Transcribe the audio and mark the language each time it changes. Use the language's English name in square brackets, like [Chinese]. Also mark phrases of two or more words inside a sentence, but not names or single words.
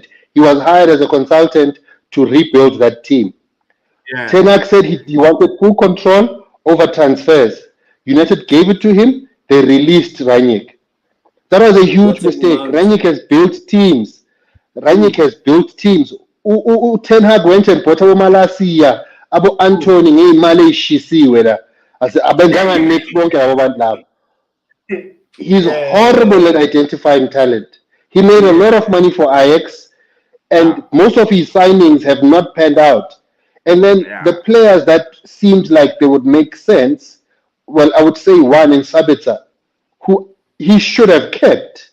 [English] He was hired as a consultant to rebuild that team. yeah. Ten Hag said he wanted full control over transfers. United gave it to him. They released Ranić. That was a huge What a mistake. mount. Ranić has built teams. Ranić Who? has built teams. Ten Hag went and bought Malasiya, Abo Who? [North Ndebele] Anthony ngeyimali eyishisiwe la. Abenzanga next bonke labo bantu labo. [English] He's Yeah, horrible at identifying talent. He made a he is. lot of money for Ajax, Yeah, and most of his signings have not panned out. And then yeah, the players that seemed like they would make sense, well, I would say one in Sabitzer, who he should have kept